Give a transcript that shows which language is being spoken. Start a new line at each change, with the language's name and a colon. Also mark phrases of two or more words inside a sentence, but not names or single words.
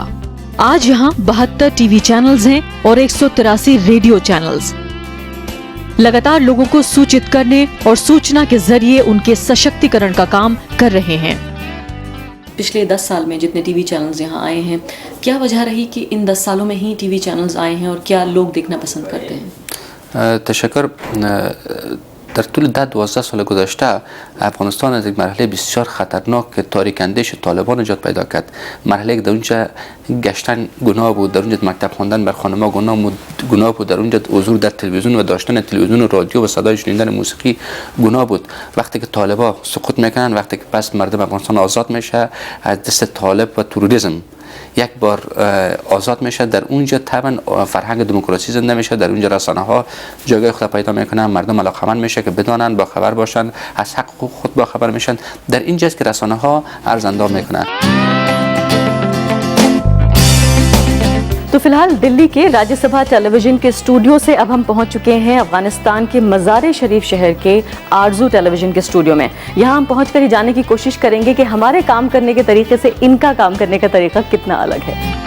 Hindi: आज यहाँ 72
English: TV channels
Hindi: हैं और 183
English: radio channels
Hindi: लगातार लोगों को सूचित करने और सूचना के जरिए उनके सशक्तिकरण का काम कर रहे हैं। पिछले 10 साल में जितने
English: TV channels
Hindi: यहाँ आए हैं, क्या वजह रही कि इन 10 सालों में ही
English: TV channels
Hindi: आए हैं और क्या लोग देखना पसंद करते हैं?
Persian: تشکر. در طول 10-12 سال گذشته افغانستان از یک مرحله بسیار خطرناک که تاریک اندیش طالبان نجات پیدا کرد. مرحله که در اونجا گشتن گناه بود، در اونجا مکتب خواندن بر خانم‌ها گناه بود، در اونجا حضور در تلویزیون و داشتن تلویزیون و رادیو و صدای شنیدن موسیقی گناه بود. وقتی که طالبان سقوط میکنن، وقتی که پس مردم افغانستان آزاد میشه از دست طالب و تروریسم یک بار آزاد میشه، در اونجا طبعا فرهنگ دموکراسی زنده میشه، در اونجا رسانه ها جایگاه خود پیدا میکنن، مردم علاقمند میشه که بدانن، با خبر باشن، از حق خود با خبر میشن. در اینجاست که رسانه ها ارزندام میکنن.
Hindi: तो फिलहाल दिल्ली के राज्यसभा टेलीविजन के स्टूडियो से अब हम पहुंच चुके हैं अफगानिस्तान के मज़ार शरीफ शहर के आरजू टेलीविजन के स्टूडियो में। यहां हम पहुंचकर ही जानने की कोशिश करेंगे कि हमारे काम करने के तरीके से इनका काम करने का तरीका कितना अलग है।